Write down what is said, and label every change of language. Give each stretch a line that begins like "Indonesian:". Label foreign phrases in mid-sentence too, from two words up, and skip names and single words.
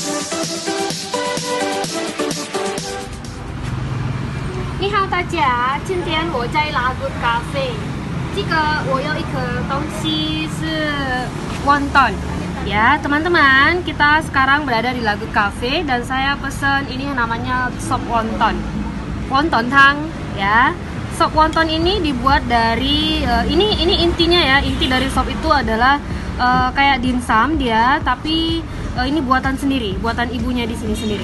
Chinese: 你好，大家，今天我在拉古咖啡。这个我有一个东西是 wonton.
Indonesian: Ya, teman-teman, kita sekarang berada di Lagut Cafe dan saya pesen ini yang namanya sop wonton. Wonton tang, ya. Sop wonton ini dibuat dari ini intinya ya. Inti dari sop itu adalah kayak dimsum dia, tapi ini buatan sendiri, buatan ibunya di sini sendiri.